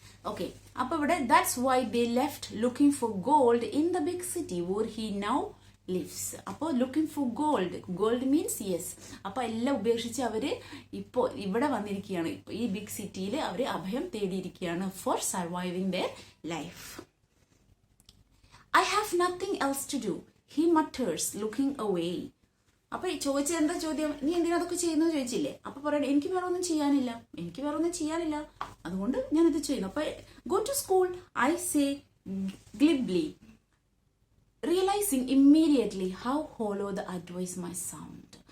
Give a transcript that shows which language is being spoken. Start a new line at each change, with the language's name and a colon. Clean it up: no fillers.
Malayalam: Okay, അപ്പൊ ഇവിടെ
English: That's why they left looking for gold in the big city where he now lives.
Malayalam: അപ്പോൾ
English: Looking for gold means yes.
Malayalam: അപ്പൊ എല്ലാം ഉപേക്ഷിച്ച് അവര് ഇപ്പോ ഇവിടെ വന്നിരിക്കുകയാണ്. ഈ ബിഗ് സിറ്റിയിൽ അവര് അഭയം തേടിയിരിക്കുകയാണ്
English: For surviving their life. I have nothing else to do, he mutters, looking away.
Malayalam: അപ്പൊ ചോദിച്ചത് എന്താ ചോദ്യം? നീ എന്തിനാ അതൊക്കെ ചെയ്യുന്നത് ചോദിച്ചില്ലേ? അപ്പൊ പറയണേ, എനിക്ക് വേറെ ഒന്നും ചെയ്യാനില്ല, അതുകൊണ്ട് ഞാൻ ഇത് ചെയ്യുന്നു.
English: അപ്പൊ go to school, I say glibly, realizing immediately how hollow the advice might sound.